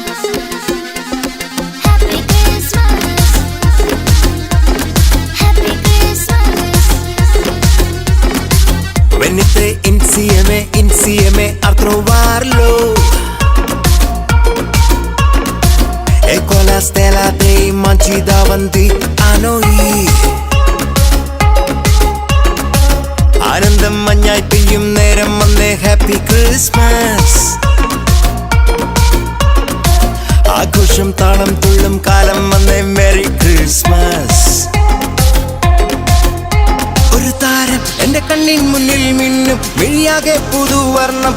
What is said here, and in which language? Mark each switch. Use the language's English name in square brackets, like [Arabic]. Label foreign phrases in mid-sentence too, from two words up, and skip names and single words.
[English] Happy Christmas. Happy Christmas. [Italian] Venite insieme a trovarlo. Ecco la stella dei manci davanti a noi. [Malayalam] ആനന്ദം മഞ്ഞായി പെയ്യും നേരം വന്നേ [English] Happy Christmas. [Malayalam] ആഘോഷം താളം തുള്ളും കാലം വന്നേ [English] Merry Christmas. [Malayalam] ഒരു താരം എന്റെ കണ്ണിൻ മുന്നിൽ മിന്നും മിഴിയാകെ പുതുവർണ്ണം.